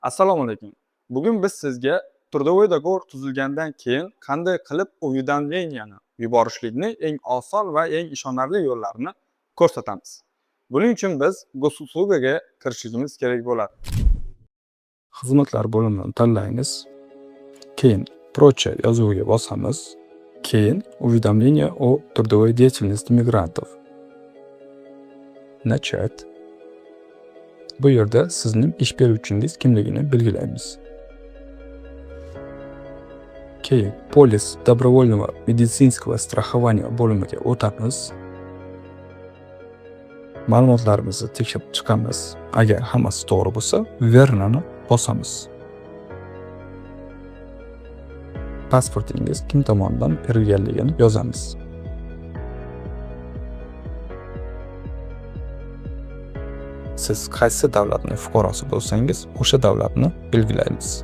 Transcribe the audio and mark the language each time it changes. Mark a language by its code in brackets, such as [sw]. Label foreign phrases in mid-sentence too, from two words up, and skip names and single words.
[uz] Assalomu alaykum. Bugun biz sizga [ru] трудовой договор [uz] tuzilgandan keyin qanday qilib уведомленияni yuborishlikni eng oson va eng ishonarli yo'llarini ko'rsatamiz. Buning uchun biz gosuslугаga kirishimiz kerak bo'ladi. Xizmatlar bo'limini tanlaymiz. Keyin "Прочее" yozuviga bosamiz. [ru] Keyin "Уведомление о трудовой деятельности мигрантов". Начать. [uz] Bu yerda sizning ish beruvchingiz kimligini belgilaymiz. [ru] Keyin "Полис добровольного медицинского страхования" [uz] bo'limiga o'tamiz. Ma'lumotlarimizni tekshirib chiqamiz. Agar hammasi to'g'ri bo'lsa, "Верно"ni bosamiz. Pasportingiz kim tomonidan berilganligini yozamiz. Siz qaysi davlatning fuqarosi bo'lsangiz, o'sha davlatni belgilaymiz.